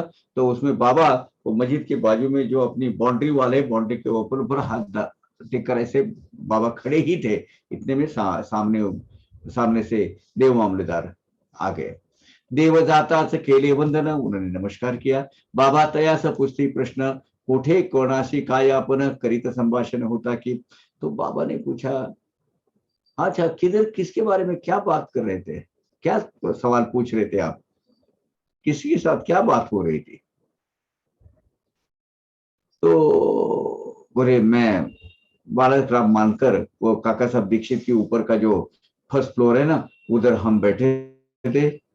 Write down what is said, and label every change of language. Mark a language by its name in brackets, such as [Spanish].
[Hindi] तो उसमें बाबा वो मस्जिद के बाजू में जो अपनी बाउंड्री वाले, बाउंड्री के ऊपर ऊपर हाथ टेककर ऐसे बाबा खड़े ही थे। इतने में सामने से देव मामलेदार आ गए। [Marathi] देव जाताच केले वंदन, [Hindi] उन्होंने नमस्कार किया। [Marathi] बाबा तयास पुछती प्रश्न, कोठे कोणाशी काय आपण करीत संभाषण होता की। [Hindi] तो बाबा ने पूछा, अच्छा किधर, किसके बारे में क्या बात कर रहे थे, क्या सवाल पूछ रहे थे आप, किसी के साथ क्या बात हो रही थी? तो बोले मैं बालक राम मानकर, वो काका साहब दीक्षित के ऊपर का जो फर्स्ट फ्लोर है ना, उधर हम बैठे थे।